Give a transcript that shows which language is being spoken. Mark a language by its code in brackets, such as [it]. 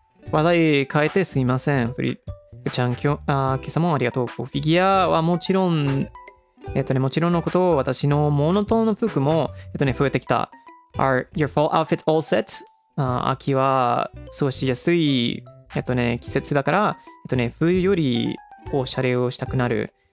[ja] 話題変えてすいません。フちゃん、今朝もありがとう。フィギュアはもちろん、もちろんのこと、私のモノトーンの服も、増えてきた。 [en] Are your fall outfits all set? [ja] 秋は過ごしやすい、季節だから、冬よりおしゃれをしたくなる。